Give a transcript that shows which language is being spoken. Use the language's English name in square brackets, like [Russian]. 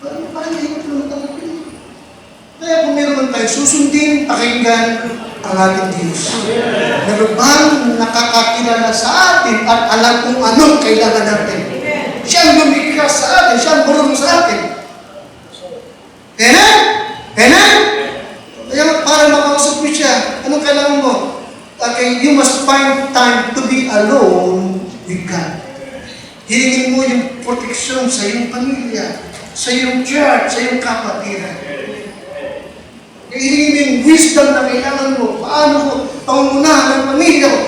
[Filipino] Parang hindi ko natanggapin. Kaya kung meron man tayo, susundin, pakinggan ang ating Diyos. Na lubhang nakakakilala sa atin at alam kung anong kailangan natin. Siya ang lumikha sa atin. Siya ang marunong sa atin. Amen? Amen? Kaya para makausap mo siya, anong kailangan mo? [English] Okay, you must find time to be alone with God. [Filipino] Hilingin mo yung proteksyon sa iyong pamilya, sa iyong church, sa iyong kapatiran. Hilingin mo yung wisdom na kailangan mo. Paano ko pangunahan ng pamilya ko?